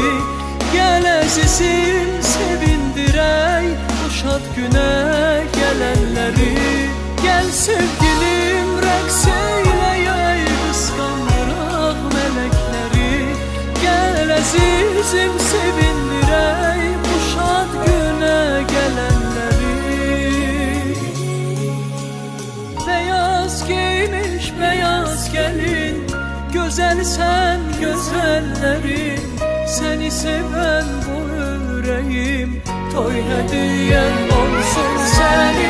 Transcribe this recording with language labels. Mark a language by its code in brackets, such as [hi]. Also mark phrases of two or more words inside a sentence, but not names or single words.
[az] Gəl əzizim sevindirək, uşaq günə gələnləri. Gəl sevgilim rəqs eyləyək, qısqandıraq mələkləri. Gəl əzizim sevindirək, uşaq günə gələnləri. [tr] Beyaz giymiş beyaz gelin, güzel sen güzellerin. Seni seven bu yüreğim, toy hediyen olsun senin.